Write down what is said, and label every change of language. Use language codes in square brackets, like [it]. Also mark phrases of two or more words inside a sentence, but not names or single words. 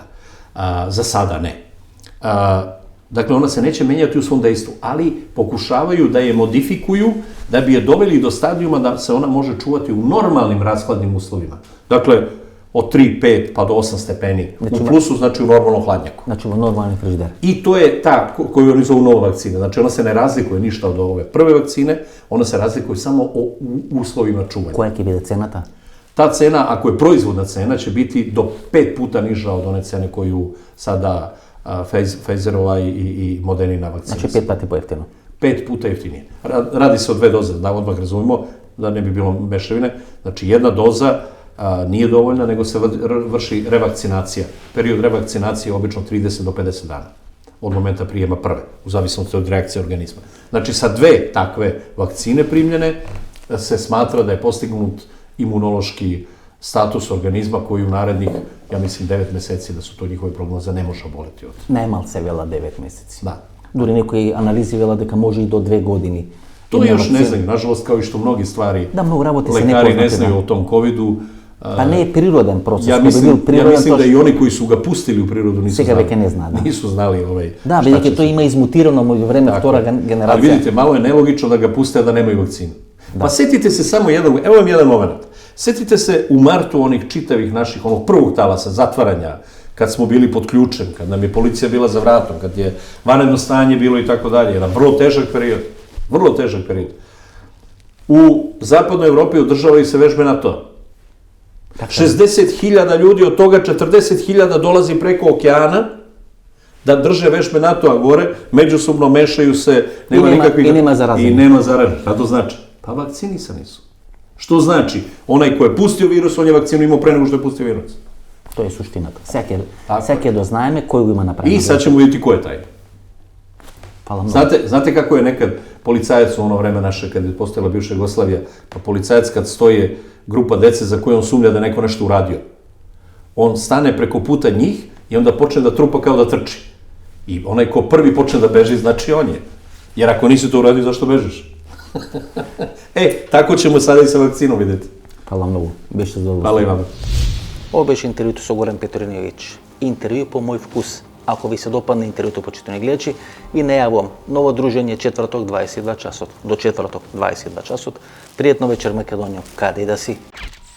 [sr] Za sada ne. Dakle, ona se neće menjati u svom dejstvu, ali pokušavaju da je modifikuju da bi je doveli do stadijuma da se ona može čuvati u normalnim rashladnim uslovima. Dakle, od 3, 5 pa do 8 stepeni. U plusu znači u normalnom hladnjaku. [mk] Значи во нормален фриждер. [sr] I to je ta koju oni zovu nova vakcina. Znači, ona se ne razlikuje ništa od ove prve vakcine, ona se razlikuje samo o uslovima čuvanja. [mk] Која ќе биде цената? [sr] Ta cena, ako je proizvodna cena, će biti do 5 puta niža od one cene koju sada Pfizerova i Modernina vakcina. [mk] Значи 5 пати поевтино. [sr] 5 puta jeftinije. Radi se o 2 doze, da odmah razumemo, da ne bi bilo mešavine. Znači, jedna doza nije dovoljna, nego se vrši revakcinacija. Period revakcinacije je obično 30 do 50 dana od momenta prijema prve, u zavisnosti od reakcije organizma. Znači, sa 2 takve vakcine primljene se smatra da je postignut imunološki status organizma koji u narednih, ja mislim, 9 meseci, da su to njihove prognoze, ne može oboleti od. [mk] Најмал се вела 9 месеци. [sr] Da. [mk] Дури некои анализи вела дека може и до 2 години. [sr] To [mk] Има [sr] još ne [mk] вакцина. [sr] znaju, nažalost, kao i što mnogi stvari [mk] Да, многу работи се [sr] lekari ne [mk] непознати. [sr] znaju [mk] Да. [sr] o tom covidu. [mk] Па не е природен процес. [sr] Ja [mk] Кога би бил [sr] mislim, [mk] природен, [sr] da i oni koji su ga pustili u prirodu nisu [mk] Сега [sr] znali. [mk] веќе не зна, да. [sr] Nisu znali [mk] Да, [sr] šta će [mk] бидејќи тој има измутирано меѓу време [sr] Tako [mk] втора [sr] je. Ali [mk] генерација. [sr] vidite, malo je nelogično da ga puste, a da nemaju vakcinu. Pa setite se samo evo vam jedan moment. Setite se u martu onih čitavih naših, onog prvog talasa, zatvaranja, kad smo bili pod ključem, kad nam je policija bila za vratom, kad je vanredno stanje bilo i tako dalje. Jedan vrlo težak period. Vrlo težak period. U zapadnoj Evropi održavaju se vežbe NATO. 60.000 ljudi, od toga 40.000 dolazi preko okeana da drže vežbe NATO-a gore, međusobno mešaju se, nema nikakvih... I nema zaraženih. I nema zaraženih. Šta to znači? Pa vakcinisani su. Što znači? Onaj ko je pustio virus, on je vakcinu imao pre nego što je pustio virus. [mk] Тоа е суштината. Секој [sr] Tako [mk] ќе дознаеме кој го има направено. [sr] I sad ćemo vidjeti ko je taj. [mk] Фала многу. [sr] Znate kako je nekad policajac u ono vreme naše, kad je postojala bivša Jugoslavija, pa policajac kad stoje grupa dece za koje on sumnja da je neko nešto uradio, on stane preko puta njih i onda počne da trupa kao da trči. I onaj ko prvi počne da beži, znači on je. Jer ako nisi to uradio, zašto bežiš? Tako ćemo sada i sa vakcinom vidjeti. [mk] Фала многу. Беше задоволство. [sr] Hvala i vama. [mk] Ovo беше интервјуто со Горан Петриневич. Интервју по мој вкус. Ако ви се допадне интервјуто, почитувани гледачи, ви најавувам ново дружење четврток 22 часот. До четврток 22 часот. Пријатно вечер, Македонија, каде и да си.